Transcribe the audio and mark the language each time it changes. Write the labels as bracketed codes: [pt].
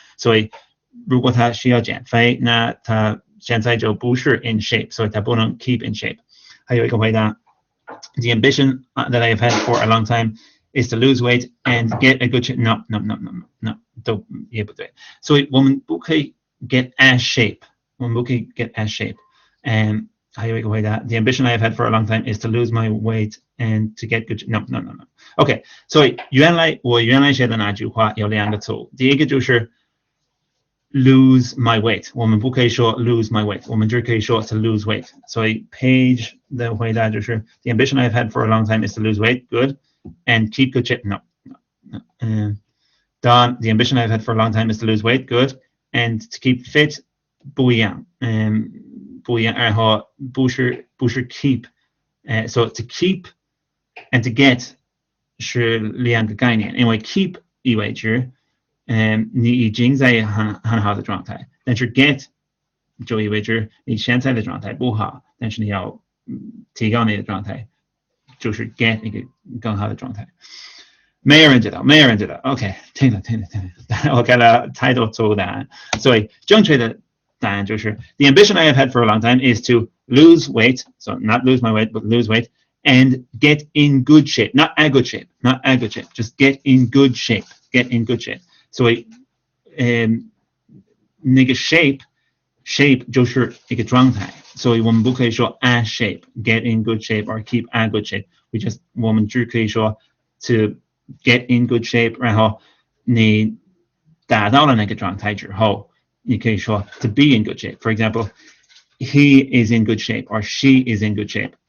[zh] 所以如果他需要减肥，那他现在就不是 [en] in shape， [zh] 所以他不能 [en] keep in shape。 [zh] 还有一个回答 [en] The ambition that I have had for a long time is to lose weight and get a good shape. No， [zh] 都也不对。所以我们不可以 [en] get as shape， [zh] 我们不可以 get as shape。还有一个回答 [en] The ambition I have had for a long time is to lose my weight and to get good shape. No。 [zh] OK， 所以我原来写的那句话有两个错误。第一个就是 [en] lose my weight， [zh] 我们不可以说 lose my weight， 我们只可以说 [en] to lose weight。 [zh] 所以 Page 的回答就是 [en] The ambition I have had for a long time is to lose weight. Good. And keep good shape. No. Don, the ambition I've had for a long time is to lose weight. Good. And to keep fit. [zh] 不一样。不一样。然后不是 keep。 [en] So to keep and to get [zh] 是两个概念，因为 keep 意味着你已经在很好的状态，但是 get 就意味着你现在的状态不好，但是你要提高你的状态，就是 get 一个更好的状态。没有人知道。 OK， 听了，我给了太多错误答案，所以正确的答案就是 [en] The ambition I have had for a long time is to lose weight, so not lose my weight, but lose weight, and get in good shape, not a good shape, just get in good shape. [zh] 所以那个 shape 就是一个状态，所以我们不可以说 [en] a shape, get in good shape or keep a good shape. [zh] 我们只可以说 [en] to get in good shape， [zh] 然后你达到了那个状态之后，你可以说 [en] to be in good shape. For example, he is in good shape or she is in good shape.